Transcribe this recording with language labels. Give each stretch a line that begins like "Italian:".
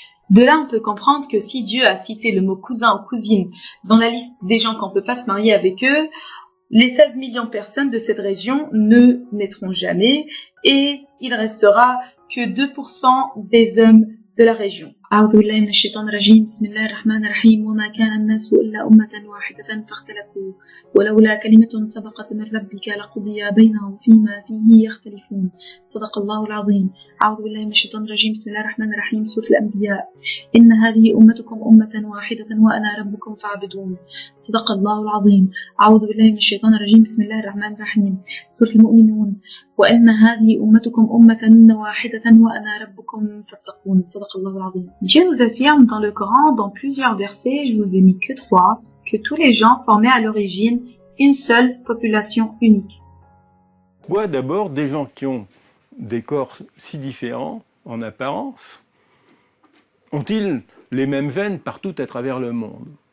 French: De là, on peut comprendre que si Dieu a cité le mot cousin ou cousine dans la liste des gens qu'on ne peut pas se marier avec eux, les 16 millions de personnes de cette région ne naîtront jamais et il restera que 2% des hommes de la région.
Arabic: أعوذ بالله من الشيطان الرجيم بسم الله الرحمن الرحيم وما كان الناس إلا أمة واحدة فاختلفوا ولولا كلمة سبقت من ربك لقضي بينهم فيما فيه يختلفون صدق الله العظيم أعوذ بالله من الشيطان الرجيم بسم الله الرحمن الرحيم سورة الأنبياء إن هذه أمتكم أمة واحدة وأنا ربكم فاعبدون صدق الله العظيم أعوذ بالله من الشيطان الرجيم بسم الله الرحمن الرحيم سورة المؤمنون وإن هذه أمتكم أمة واحدة وأنا ربكم فاتقون صدق الله العظيم.
French: Dieu nous affirme dans le Coran, dans plusieurs versets, je vous ai mis que 3, que tous les gens formaient à l'origine une seule population unique. Pourquoi d'abord des gens qui ont des corps si différents en apparence ont-ils les mêmes veines partout à travers le monde?